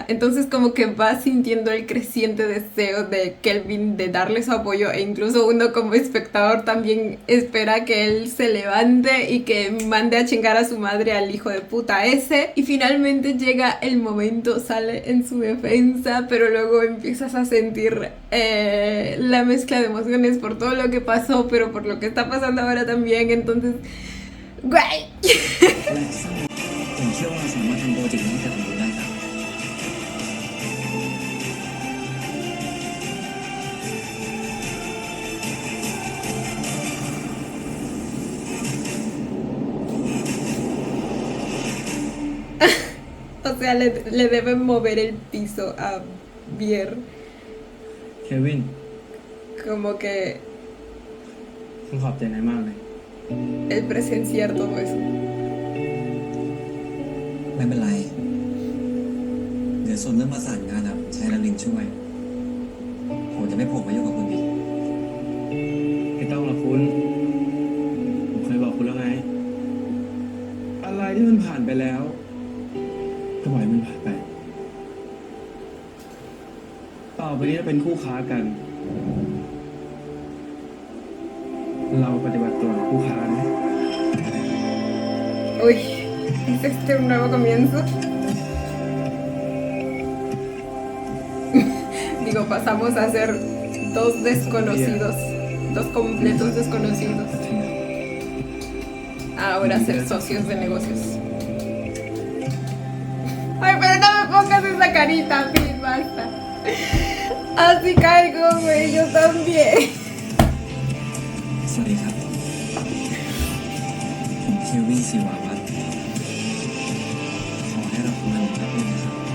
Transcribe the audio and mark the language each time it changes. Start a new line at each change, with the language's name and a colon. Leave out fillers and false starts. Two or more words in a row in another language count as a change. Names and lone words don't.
Spanish: Entonces como que va sintiendo el creciente deseo de Kelvin de darle su apoyo, e incluso uno como espectador también espera que él se levante y que mande a chingar a su madre al hijo de puta ese. Y finalmente llega el momento, sale en su defensa, pero luego empiezas a sentir la mezcla de emociones por todo lo que pasó, pero por lo que está pasando ahora también. Entonces ¡guay!
Thai: และสร้างผมเชื่อว่าเราสามารถทำโปรเจกต์นี้ให้เกิดผลได้ครับ
Spanish: O sea, le deben mover el piso a Vier.
Thai: เควิน
Spanish: Como que
Thai: ผมขอบใจนายมากเลย
Spanish: el presenciar todo eso.
Thai: ไม่เป็นไร เดี๋ยวส่วนเรื่องประสานงานครับใช้แล้วลินช่วย ผมจะไม่โผล่มายุ่งกับคุณอีก ไม่ต้องหรอกคุณ ผมเคยบอกคุณแล้วไง อะไรที่มันผ่านไปแล้ว ก็ปล่อยมันผ่านไป ต่อไปนี้เราเป็นคู่ค้ากัน เราปฏิบัติตัวกับคู่ค้านะ
Spanish: Uy, ¿es este un nuevo comienzo? Digo, pasamos a ser dos desconocidos, dos completos desconocidos, a ahora ser socios de negocios. Ay, pero no me pongas esa carita, Phil, basta. Así caigo, güey, yo también.
Thai: สวัสดีครับ ผมเควินศิวาวัฒน์ขอให้เราคุยกันแป๊บนึงนะครับ